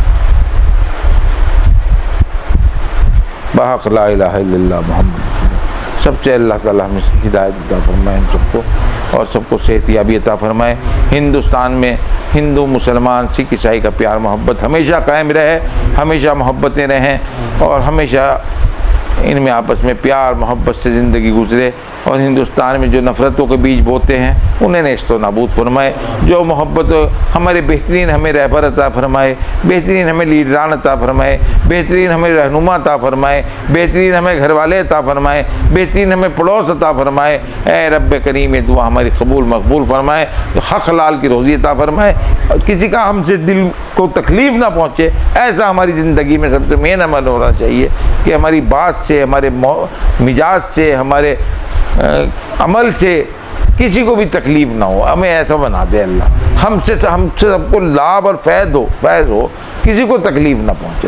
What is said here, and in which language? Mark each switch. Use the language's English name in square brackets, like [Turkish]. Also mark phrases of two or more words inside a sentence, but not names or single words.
[Urdu] بحق [Arabic] لا الہ الا اللہ [Urdu] محمد سب سے اللہ تعالیٰ ہمیں ہدایت عطا فرمائے ہم سب کو، اور سب کو صحت یابی عطا فرمائے۔ ہندوستان میں ہندو مسلمان سکھ عیسائی کا پیار محبت ہمیشہ قائم رہے، ہمیشہ محبتیں رہیں، اور ہمیشہ ان میں آپس میں پیار محبت سے زندگی گزرے، اور ہندوستان میں جو نفرتوں کے بیج بوتے ہیں انہیں نیست و نابود فرمائے۔ جو محبت ہمارے بہترین ہمیں رہبر عطا فرمائے، بہترین ہمیں لیڈران عطا فرمائے، بہترین ہمیں رہنما عطا فرمائے، بہترین ہمیں گھر والے عطا فرمائے، بہترین ہمیں پڑوس عطا فرمائے۔ اے رب کریم یہ دعا ہماری قبول مقبول فرمائے، حق حلال کی روزی عطا فرمائے، کسی کا ہم سے دل کو تکلیف نہ پہنچے، ایسا ہماری زندگی میں سب سے مین عمل ہونا چاہیے کہ ہماری بات سے، ہمارے مزاج سے، ہمارے عمل سے کسی کو بھی تکلیف نہ ہو، ہمیں ایسا بنا دے اللہ، ہم سے سب کو لابھ اور فیض ہو، کسی کو تکلیف نہ پہنچے۔